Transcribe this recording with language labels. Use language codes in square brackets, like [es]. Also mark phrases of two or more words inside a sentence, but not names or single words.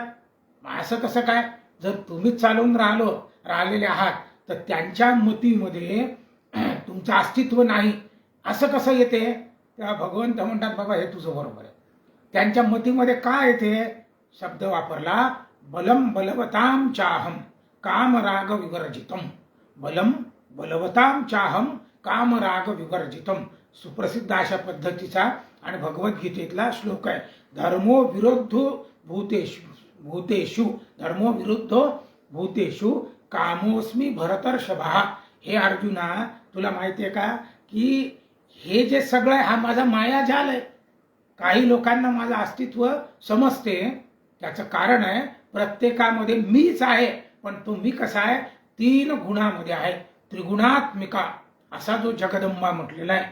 [mr] असं कसं काय? जर तुम्हीच चालवून राहिलेले आहात तर त्यांच्या मतीमध्ये तुमचं अस्तित्व नाही असं कसं येते? तेव्हा भगवंत म्हणतात, बाबा हे तुझं बरोबर आहे. त्यांच्या मतीमध्ये काय येते? शब्द वापरला, [sa] बलम बलवताम चाहम कामराग विवर्जितम. बलम बलवताम चाहम कामराग विवर्जितम. [mr] सुप्रसिद्ध अशा पद्धतीचा आणि भगवद्गीतेतला श्लोक आहे. [sa] धर्मो विरुद्धो भूतेषु धर्मो विरुद्धो भूतेषु कामोस्मी भरतर्षभा. [mr] हे अर्जुना, तुला माहिती आहे का की हे जे सगळं आहे हा माझा मायाजाल आहे. काही लोकांना माझं अस्तित्व समजते, त्याचं कारण आहे प्रत्येकामध्ये मीच आहे. पण तो मी कसा आहे? 3 गुणामध्ये आहे. त्रिगुणात्मिका असा जो जगदंबा म्हटलेला आहे.